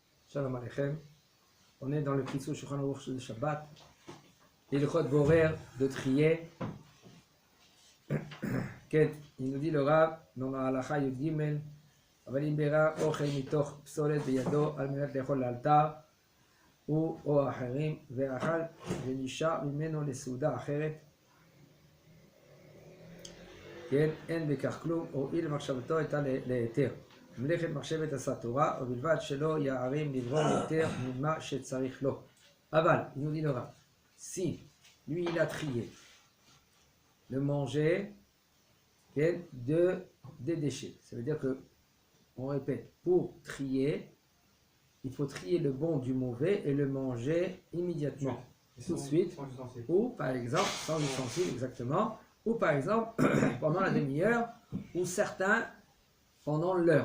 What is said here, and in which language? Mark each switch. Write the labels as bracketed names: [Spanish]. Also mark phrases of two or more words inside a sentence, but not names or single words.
[Hebrew] שלום עליכם. [French] On est dans le Kitzur Shulchan Aruch de Shabbat. Et le Chod Borer de trier. Il nous dit le Rav dans la [Hebrew] הלכה י״ג. אבל אם בירא אוכל מתוך פסולת בידו על מנת לאכול לאלתר הוא או אחרים ואכל ונשאר ממנו לסעודה אחרת כן, אין בכך כלום, הואיל מחשבתו הייתה להיתר. מלאכת מחשבת עשה תורה, ובלבד שלא יערים לברום יותר ממה שצריך לו. אבל, [French] il nous dit le Rav, si lui il a trié le manger des déchets, ça veut dire que, on répète, pour trier, il faut trier le bon du mauvais et le manger immédiatement, tout de suite, ou par exemple, sans ustensile exactement, ou par exemple pendant la demi-heure, ou certains pendant l'heure.